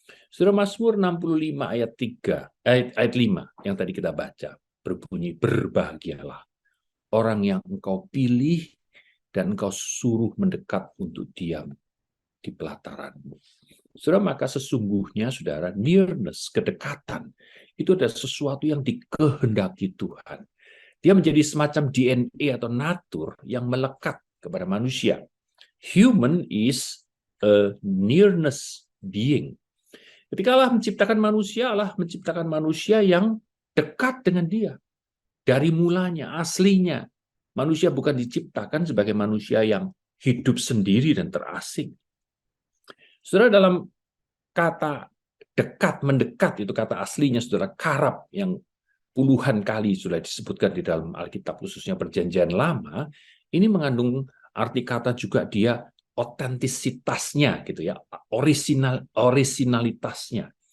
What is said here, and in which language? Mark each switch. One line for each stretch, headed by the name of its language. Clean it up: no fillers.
Indonesian: Saudara, Mazmur 65 ayat 3, ayat 5 yang tadi kita baca, berbunyi, berbahagialah orang yang engkau pilih dan engkau suruh mendekat untuk diam di pelataranmu. Saudara, maka sesungguhnya, saudara, nearness, kedekatan, itu adalah sesuatu yang dikehendaki Tuhan. Dia menjadi semacam DNA atau natur yang melekat kepada manusia.
English: Human is a nearness being.
Indonesian: Ketika Allah menciptakan manusia yang dekat dengan Dia. Dari mulanya, aslinya. Manusia bukan diciptakan sebagai manusia yang hidup sendiri dan terasing. Saudara, dalam kata dekat, mendekat, itu kata aslinya, saudara, karab, yang puluhan kali sudah disebutkan di dalam Alkitab, khususnya Perjanjian Lama, ini mengandung arti kata juga dia otentisitasnya, gitu ya, orisinalitasnya.